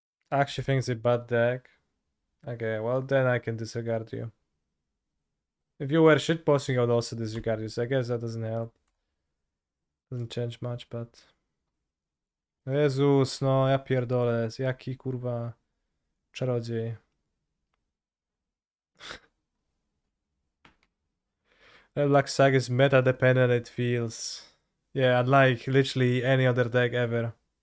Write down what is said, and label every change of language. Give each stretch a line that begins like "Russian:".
English: I actually think it's a bad deck. Okay, well then I can disregard you. If you were shitposting, I would also disregard you, so I guess that doesn't help. Doesn't change much, but...
Polish: Jezus, no ja pierdolę, jaki kurwa czarodziej.
English: Black Saga is meta dependent, it feels. Yeah, unlike literally any other deck ever.